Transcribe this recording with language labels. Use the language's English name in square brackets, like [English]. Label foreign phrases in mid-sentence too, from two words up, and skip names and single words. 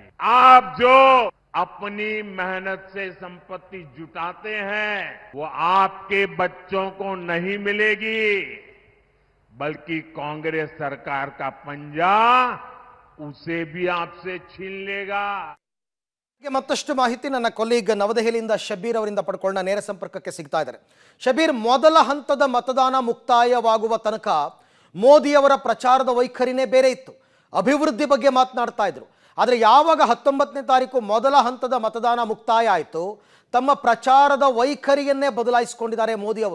[Hindi] आप जो अपनी मेहनत से संपत्ति जुटाते हैं, वो आपके बच्चों को नहीं मिलेगी, बल्कि कांग्रेस सरकार का पंजा उसे भी आपसे छीन लेगा। [Kannada] ಮತ್ತಷ್ಟು ಮಾಹಿತಿ ನನ್ನ ಕೊಲೀಗ್ ನವದೆಹಲಿಯಿಂದ ಶಬೀರ್ ಅವರಿಂದ ಪಡ್ಕೊಳ್ಳೋಣ. ನೇರ ಸಂಪರ್ಕಕ್ಕೆ ಸಿಗ್ತಾ ಇದ್ದಾರೆ. ಶಬೀರ್, ಮೊದಲ ಹಂತದ ಮತದಾನ ಮುಕ್ತಾಯವಾಗುವ ತನಕ ಮೋದಿಯವರ ಪ್ರಚಾರದ ವೈಖರಿನೇ ಬೇರೆ ಇತ್ತು. ಅಭಿವೃದ್ಧಿ ಬಗ್ಗೆ ಮಾತನಾಡ್ತಾ ಇದ್ರು. ಆದರೆ ಯಾವಾಗ 19ನೇ ತಾರೀಕು ಮೊದಲ ಹಂತದ ಮತದಾನ ಮುಕ್ತಾಯ ಆಯಿತು, ತಮ್ಮ ಪ್ರಚಾರದ ವೈಖರಿಯನ್ನೇ ಬದಲಾಯಿಸಿಕೊಂಡಿದ್ದಾರೆ ಮೋದಿ ಅವರು.